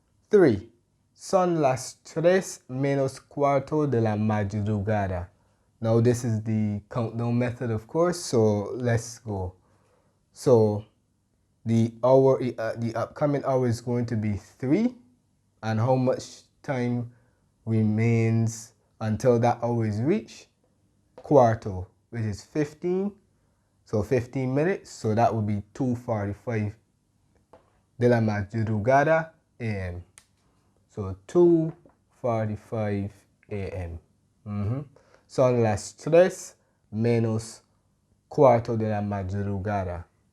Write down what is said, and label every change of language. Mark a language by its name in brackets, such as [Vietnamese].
[Spanish] 3, son las 3 menos cuarto de la madrugada. [English] Now this is the countdown method, of course, so let's go. So the upcoming hour is going to be 3, and how much time remains until that hour is reached? Cuarto, which is 15, so 15 minutes, so that would be 2:45 [Spanish] de la madrugada [English] a.m. So 2:45 a.m. [Spanish] Son las 3 menos cuarto de la madrugada.